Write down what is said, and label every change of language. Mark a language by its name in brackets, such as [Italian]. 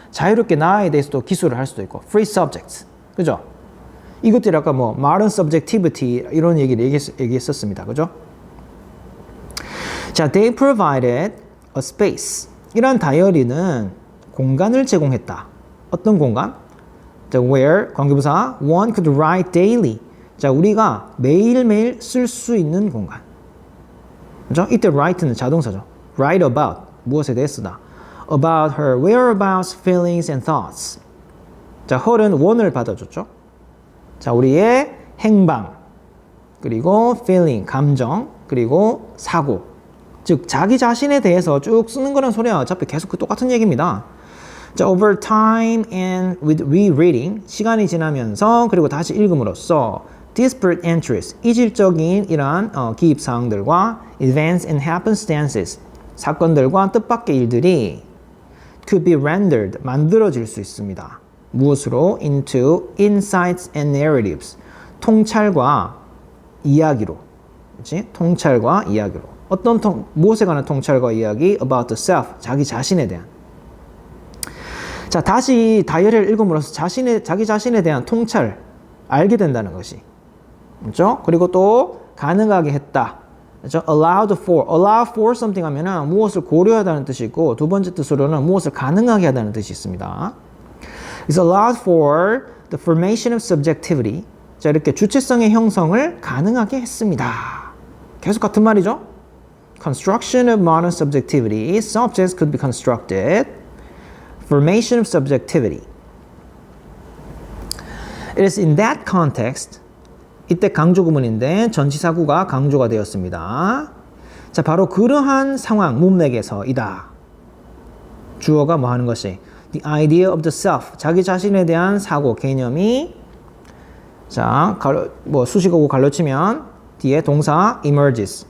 [Korean] 자유롭게 나에 대해서도 기술을 할 수도 있고. [English] free subjects. 그죠? [Korean] 이것들이 아까 [English] modern subjectivity [Korean] 이런 얘기를 얘기했었습니다. 그죠? [English] 자, they provided a space. [Korean] 이런 다이어리는 공간을 제공했다. 어떤 공간? [English] 자, where 관계부사 one could write daily. [Korean] 자, 우리가 매일매일 쓸 수 있는 공간. 그죠? 이때 write는 자동사죠. write about 무엇에 대해 쓰다. [English] about her whereabouts, feelings and thoughts. [Korean] 자, her은 one을 받아줬죠. 자, 우리의 행방 그리고 feeling 감정 그리고 사고. 즉 자기 자신에 대해서 쭉 쓰는 거란 소리야. 어차피 계속 그 똑같은 얘기입니다. 자, [English] over time and with rereading [Korean] 시간이 지나면서 그리고 다시 읽음으로써 [English] disparate entries [Korean] 이질적인 이러한 기입 사항들과 [English] events and happenstances [Korean] 사건들과 뜻밖의 일들이 [English] could be rendered [Korean] 만들어질 수 있습니다. 무엇으로? [English] into insights and narratives [Korean] 통찰과 이야기로. 그렇지? 통찰과 이야기로. 무엇에 관한 통찰과 이야기? [English] about the self, [Korean] 자기 자신에 대한. 자, 다시 다이어리를 읽음으로써 자기 자신에 대한 통찰, 알게 된다는 것이. 그렇죠? 그리고 또 가능하게 했다. 그렇죠? allow for something 하면은 무엇을 고려하다는 뜻이 있고 두 번째 뜻으로는 무엇을 가능하게 하다는 뜻이 있습니다. [English] It's allowed for the formation of subjectivity. [Korean] 자, 이렇게 주체성의 형성을 가능하게 했습니다. 계속 같은 말이죠? [English] Construction of modern subjectivity. Subjects could be constructed. Formation of subjectivity. It is in that context. [Korean] 이때 강조 구문인데 전치사구가 강조가 되었습니다. 자, 바로 그러한 상황, 문맥에서이다. 주어가 뭐 하는 것이? [English] The idea of the self. [Korean] 자기 자신에 대한 사고, 개념이 자, 수식어구 갈라치면 뒤에 동사 emerges.